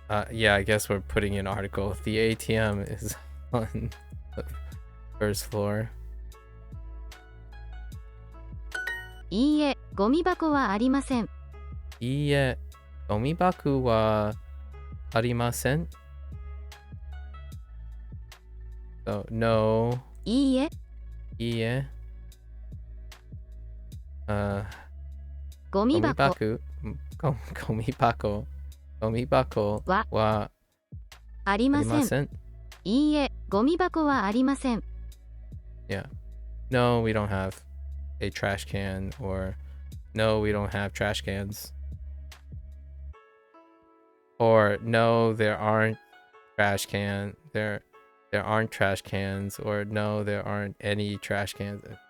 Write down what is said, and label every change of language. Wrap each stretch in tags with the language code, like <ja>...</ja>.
<en>Yeah, I guess we're putting an article. The ATM is on the first floor.</en> <ja>いいえ、ゴミ箱はありません。いいえ、ゴミ箱はありません。</ja> <en>So, no.</en> <ja>いいえ、いいえ。ゴミ箱ゴミ箱。ゴミ箱はありません。ありません。いいえ、ゴミ箱はありません。</ja> <en>Yeah. No, we don't have a trash can, or no, we don't have trash cans. Or no, there aren't trash can. There aren't trash cans, or no, there aren't any trash cans.</en>